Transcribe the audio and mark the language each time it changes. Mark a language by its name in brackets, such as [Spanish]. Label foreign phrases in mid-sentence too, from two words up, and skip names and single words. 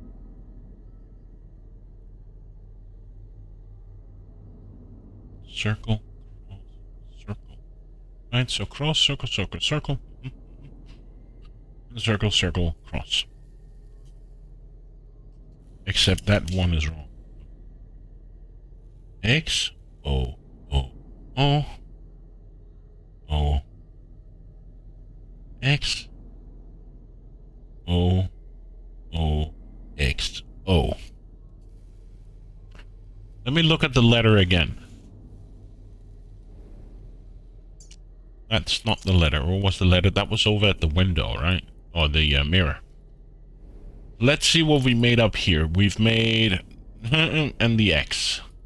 [English] Circle. Cross, circle. Right, so cross, circle, circle, circle. Circle, circle, cross. Except that one is wrong. X, O, O, O, O, X, O, O, X, O. Let me look at the letter again. That's not the letter. Or was the letter? That was over at the window, right? Or the mirror. Let's see what we made up here. We've made and the X.